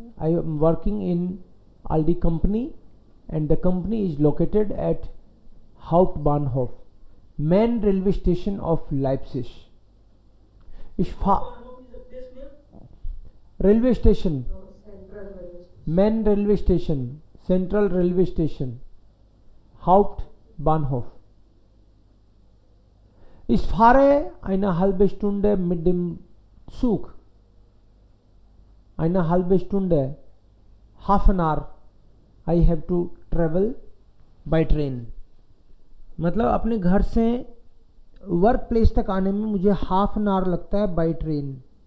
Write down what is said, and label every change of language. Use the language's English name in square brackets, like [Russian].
[English] I am working in Aldi company and the company is located at Hauptbahnhof, main railway station of Leipzig. Hauptbahnhof is a place name. Railway station, Central Railway Station. main railway station, central railway station, Hauptbahnhof. [German] Ich fahre eine halbe Stunde mit dem Zug. Eine halbe Stunde, [English] half an hour, I have to travel by train. [Hindi] मतलब अपने घर से work place तक आने में मुझे [English] half an hour [Hindi] लगता है बाई ट्रेन.